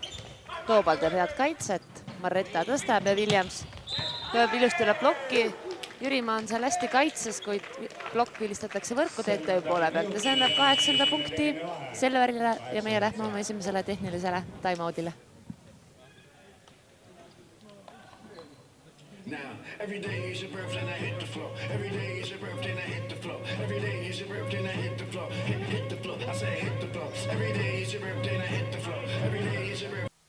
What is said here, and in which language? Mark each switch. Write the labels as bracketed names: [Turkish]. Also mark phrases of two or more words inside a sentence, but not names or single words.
[Estonian] Toobal teeb head kaitset. Marreta tõstab ja Williams lööb ilusti üle plokki. Jürimaa on seal hästi kaitses, kuid plokk vilistatakse võrku TTÜ poole pealt ja see annab 8. punkti Selverile ja meie lähme oma esimesele tehnilisele time-outile. [English] Now, every day is your birthday and I hit the floor. Every day is your birthday and I hit the floor. Every day is your birthday and I hit the floor. Hit the floor, I say hit the floor. Every day is your birthday and I hit the floor. Every day is your birthday.